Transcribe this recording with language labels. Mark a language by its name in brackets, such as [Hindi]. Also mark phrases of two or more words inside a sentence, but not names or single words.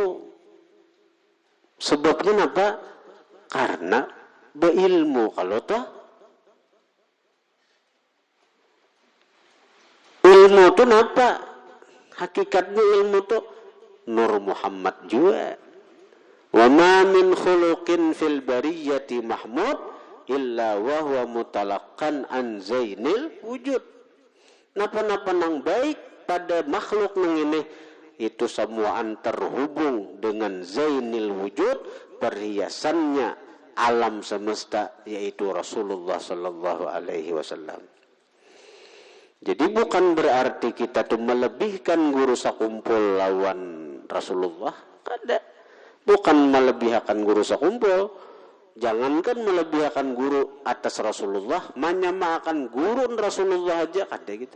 [Banjar] Sebabnya napa? Karena berilmu. Kalau toh ilmu tuh napa? Hakikatnya ilmu tuh Nur Muhammad juga. [Arabic] وما من خلق في البرية محمود إلا وهو متلقى عن زين الوجود. [Banjar] Napa-napa nang baik pada makhluk nang ini itu semuaan terhubung dengan [Arabic] زين الوجود, [Banjar] perhiasannya alam semesta, yaitu Rasulullah [Arabic] صلى الله عليه وسلم. [Banjar] Jadi bukan berarti kita tuh melebihkan guru sakumpul lawan Rasulullah, kada. Bukan melebihkan guru sakumpul. Jangankan melebihkan guru atas Rasulullah, menyamakan guru Rasulullah aja kada kita.